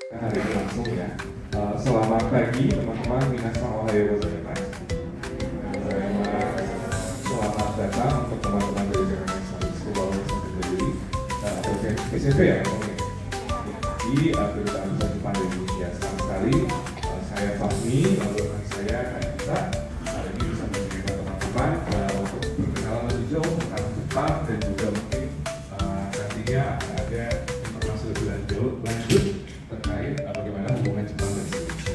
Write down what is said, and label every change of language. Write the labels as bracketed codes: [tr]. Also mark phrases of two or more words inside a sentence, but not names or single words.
[id] hari ini langsung ya. Selamat pagi teman-teman, [ja] 皆さんおはようございます. [id] Selamat datang untuk teman-teman dari Jakarta School of Secondary atau SMP ya ngomongnya. Di kedutaan besar Jepang di Indonesia. Senang sekali saya Fahmi, lalu rekan saya Kanita. Hari ini bisa menceritakan teman-teman untuk berkenalan lebih jauh tentang Jepang dan juga mungkin nantinya akan ada informasi lebih lanjut terkait bagaimana hubungan Jepang dan Indonesia.